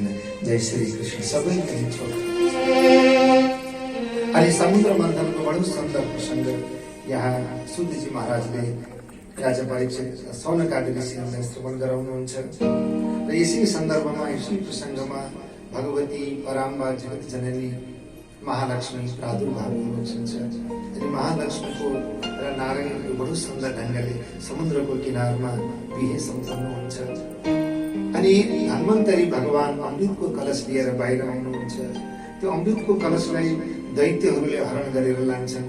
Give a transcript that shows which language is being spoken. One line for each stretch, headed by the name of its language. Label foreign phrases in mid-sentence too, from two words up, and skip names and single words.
Nepali: जय श्री कृष्ण। सबै कहीं छोड। अनि समुद्र मन्थनको बडो सुन्दर प्रसङ्ग यहाँ सुदजी महाराजले राजा परीक्षित सौनकादि ऋषिहरूलाई श्रवण गराउनुहुन्छ र यसै सन्दर्भमा यसै प्रसङ्गमा भगवती पराम्बा जगत जननी महालक्ष्मी प्रादुर्भाव हुनुहुन्छ। अनि महालक्ष्मीको र नारायणको बडो सुन्दर ढङ्गले समुद्रको किनारमा बिहे सम्पन्नुहुन्छ। अनि धन्वन्तरी भगवान अमृतको कलश लिएर बाहिर आउनुहुन्छ। त्यो अमृतको कलशलाई दैत्यहरूले हरण गरेर लान्छन्।